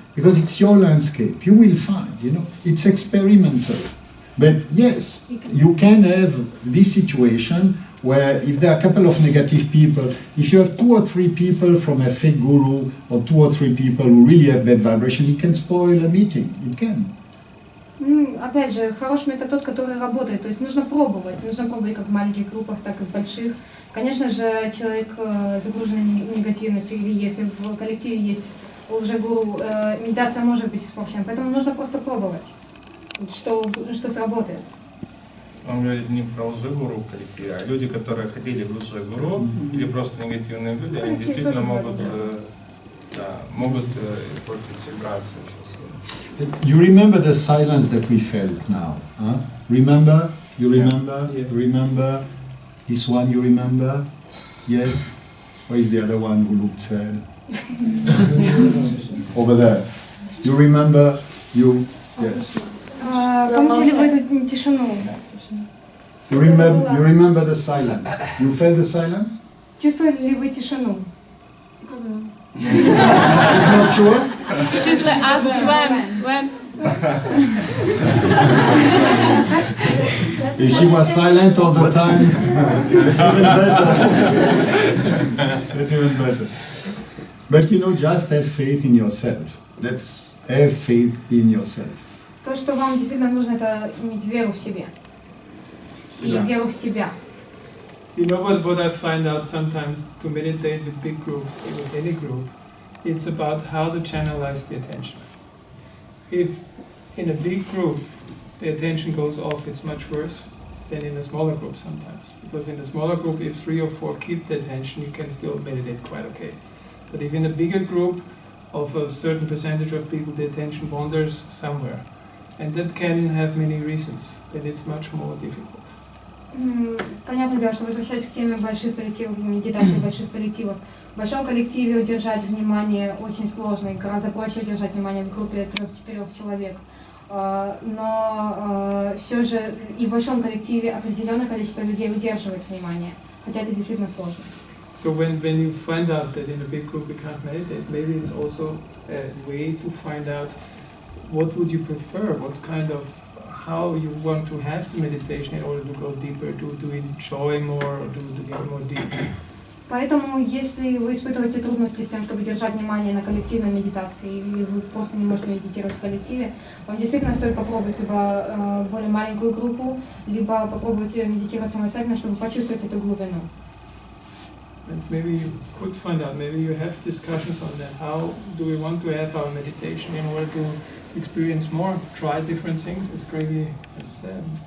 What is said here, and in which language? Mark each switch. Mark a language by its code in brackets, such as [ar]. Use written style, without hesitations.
[en] Because it's your landscape. You will find, it's experimental. But yes, you can have this situation where if there are a couple of negative people, if you have 2 or 3 people from a fake guru, or 2 or 3 people who really have bad vibration, it can spoil a meeting. It can. [ru] Опять же, хороший метод тот, который работает. То есть нужно пробовать как в маленьких группах, так и в больших. Конечно же, человек загруженный негативностью, или если в коллективе есть лжегуру, медитация может быть испорчена. Поэтому нужно просто пробовать, что сработает. Он говорит не про лжегуру в коллективе, а люди, которые хотели в лжегуру, или просто негативные люди, они действительно могут испортить вибрацию очень сильно. [en] You remember the silence that we felt now? Huh? Remember? You remember? Yeah. You remember? This one you remember? Yes? Where is the other one who looked sad? Over there. You remember? You? Yes. [ru] Помните ли вы эту тишину? [en] You remember the silence? You felt the silence? [ru] Чувствовали ли вы тишину? [en] She's not sure? She's like asked when. If she was silent all the time, it's even better. It's even better. But just have faith in yourself. Let's have faith in yourself. [ru] То, что вам действительно нужно, это иметь веру в себе. И веру в себя. [en] You know what I find out sometimes to meditate with big groups, with any group, it's about how to channelize the attention. If in a big group the attention goes off, it's much worse than in a smaller group sometimes. Because in a smaller group, if 3 or 4 keep the attention, you can still meditate quite okay. But if in a bigger group of a certain percentage of people, the attention wanders somewhere. And that can have many reasons, then it's much more difficult. [ru] Понятное дело, что возвращаясь к теме больших коллективов, медитации больших коллективов, в большом коллективе удержать внимание очень сложно, и гораздо проще удержать внимание в группе 3-4 человек. Но все же и в большом коллективе определенное количество людей удерживает внимание, хотя это действительно сложно. [en] So when you find out that in a big group you can't meditate, maybe it's also a way to find out what would you prefer, what kind of how you want to have the meditation in order to go deeper, to enjoy more, or to get more deep. [ru] Поэтому, если вы испытываете трудности с тем, чтобы держать внимание на коллективной медитации, или вы просто не можете медитировать в коллективе, вам действительно стоит попробовать либо более маленькую группу, либо попробовать медитировать самостоятельно, чтобы почувствовать эту глубину. [en] And maybe you could find out, maybe you have discussions on that. How do we want to have our meditation in order to experience more, try different things, as Gregoire has said.